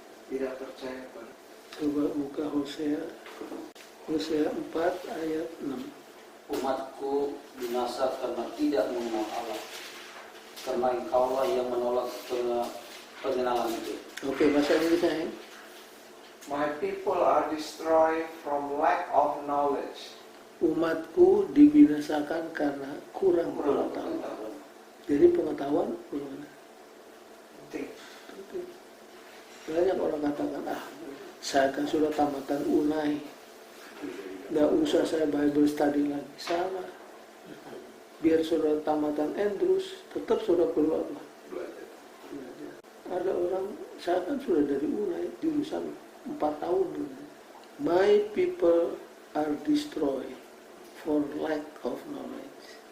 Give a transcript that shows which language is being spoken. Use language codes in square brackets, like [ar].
[id] Tidak percaya pada Coba buka Hosea 4 ayat 6. Umatku binasa karena tidak mengenal Allah. karena engkaulah yang menolak pengenalan itu. Oke, bahasa Indonesia. [en] My people are destroyed from lack of knowledge. [id] Umatku dibinasakan karena kurang pengetahuan. Pengetahuan. Jadi pengetahuan bagaimana? Penting. Banyak orang katakan, saya kan sudah tamatan Unai, nggak usah saya Bible study lagi. Salah. Biar sudah tamatan Andrews, tetap sudah perlu apa? Belajar. Ada orang, saya kan sudah dari Unai, jurusan 4 tahun. [en] My people are destroyed for lack of knowledge.